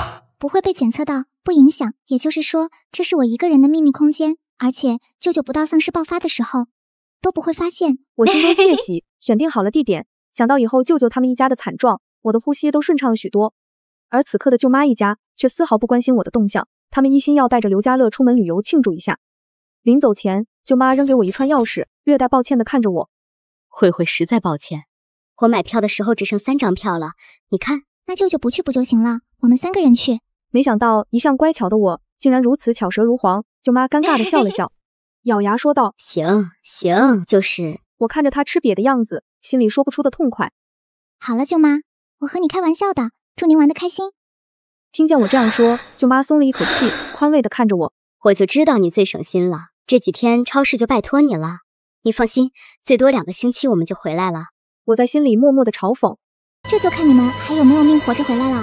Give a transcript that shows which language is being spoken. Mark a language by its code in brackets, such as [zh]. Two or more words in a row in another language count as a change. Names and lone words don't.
[zh] 不會被檢測到，不影響，也就是說，這是我一個人的秘密空間，而且舅舅不到喪屍爆發的時候都不會發現。我心中竊喜，選定好了地點，想到以後舅舅他們一家的慘狀，我的呼吸都順暢了許多。而此刻的舅媽一家卻絲毫不關心我的動向，他們一心要帶着劉家樂出門旅遊慶祝一下。臨走前，舅媽扔給我一串鑰匙， 略带抱歉地看着我。慧慧實在抱歉，我買票的時候只剩3張票了，你看，那舅舅不去不就行了？我們3個人去。沒想到一向乖巧的我，竟然如此巧舌如簧。舅媽尷尬地笑了笑，咬牙說道：“ 行，就是。” 我看着她吃瘪的樣子，心裡說不出的痛快。好了，舅媽，我和你開玩笑的，祝您玩得開心。聽見我這樣說，舅媽鬆了一口氣，寬慰地看着我。我就知道你最省心了，這幾天超市就拜託你了。你放心，最多2個星期我們就回來了。我在心裡默默地嘲諷，這就看你們還有沒有命活着回來了。